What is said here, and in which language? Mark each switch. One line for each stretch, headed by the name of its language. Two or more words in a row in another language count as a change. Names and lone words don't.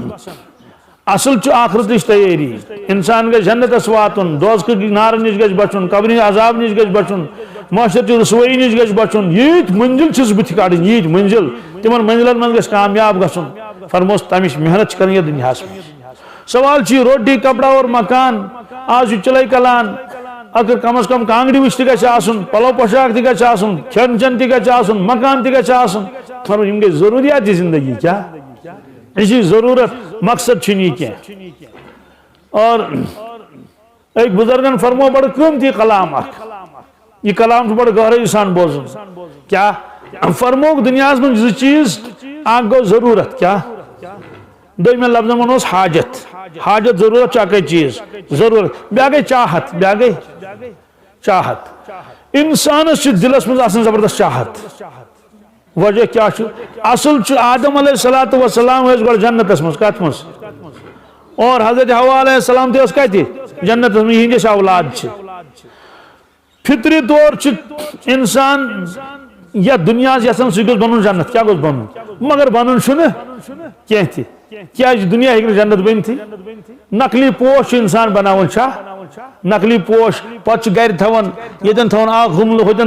Kashmiri: اصل چھُ آخرتٕچ تیٲری انسان گژھِ جنتس واتُن دوزخٕکۍ نارٕ نِش گژھِ بچُن قبرِ عذاب نِش گژھِ بچُن معاشرچہِ رسوٲیی نِش گژھِ بچُن ییٖتۍ منزل چھِس بٕتھِ کڑٕنۍ ییٖتۍ منزل تمن منزلن منٛز گژھِ کامیاب گژھُن فرموس تمِچ محنت چھِ کرٕنۍ یتھ دُنیاہس منٛز سوال چھُ
Urdu: روٹی کپڑا اور مکان
Kashmiri: آز چھُ چلے کلان اگر کم از کم کانگڑی وچ تہِ گژھِ آسُن پلو پوشاک تہِ گژھِ آسُن کھٮ۪ن چٮ۪ن تہِ گژھِ آسُن مکان تہِ گژھِ آسُن فرموس یِم گٔے ضروٗریات زندگی کیا یہ چھ ضرورت مقصد چھُنہٕ یہِ کینٛہہ اور ایک بزرگن فرمو بڑا قیمتی کلام اخ یہ کلام چھُ بڑا گہرائی سان بوزُن کیا فرموک دنیاہس منٛز زٕ چیٖز اکھ گوٚو ضروٗرت کیا دویمین لفظن ونوس حاجت حاجت ضرورت اکے چیز ضرورت بیاکھ گئی چاہت بیاکھ گئی چاہت انسانس چھ دلس منٛز آسان زبردست چاہت وجہ کیا چھُ اصل چھُ آدم
Arabic: علیہ الصلوۃ والسلام
Kashmiri: ٲسۍ گۄڈٕ جنتس منٛز کتھ منٛز اور حضرت حوا
Arabic: علیہ السلام
Kashmiri: تہِ ٲس کتہِ جنتس منٛز یِہنٛدۍ ٲسۍ اولاد چھِ فطری طور چھُ انسان یتھ دنیاہس یژھان سُہ گوٚژھ بنُن جنت کیا گوٚژھ بنُن مگر بنُن چھُنہٕ کینٛہہ تہِ کیازِ دنیا ہیٚکہِ نہٕ جنت بٔنتھٕے نقلی پوش چھُ انسان بناوان چھا نقلی پوش پتہٕ چھُ گرِ تھاوان ییٚتٮ۪ن تھاوان اکھ حملہٕ ہوٚتٮ۪ن